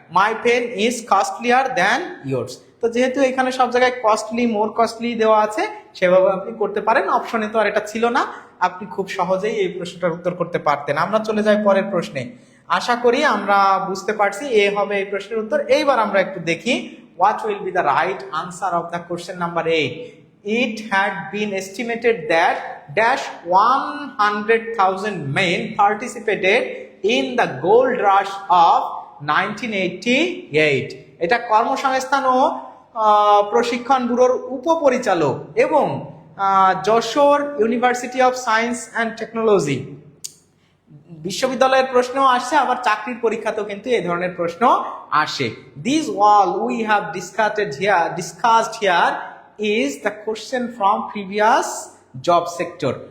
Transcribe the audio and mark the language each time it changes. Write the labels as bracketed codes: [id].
[en] My pen is costlier than yours. [bn] তো যেহেতু এখানে সব জায়গায় কস্টলি, মোর কস্টলি দেওয়া আছে, সেভাবে আপনি করতে পারেন। অপশনে তো আর এটা ছিল না, আপনি খুব সহজেই এই প্রশ্নটার উত্তর করতে পারতেন। আমরা চলে যাই পরের প্রশ্নে। আশা করি আমরা বুঝতে পারছি এ হবে এই প্রশ্নের উত্তর। এইবার আমরা একটু দেখি [en] what will be the right answer of the question number 8. It had been estimated that dash 100,000 men participated in the gold rush of 1988. [bn] এটা কর্মসংস্থান ও প্রশিক্ষণ ব্যুরোর উপপরিচালক এবং Jessore university of science and technology বিশ্ববিদ্যালয়ের প্রশ্ন আসে, আবার চাকরির পরীক্ষাতেও কিন্তু এই ধরনের প্রশ্ন আসে। [en] This wall we have discussed here is the question from previous job sector.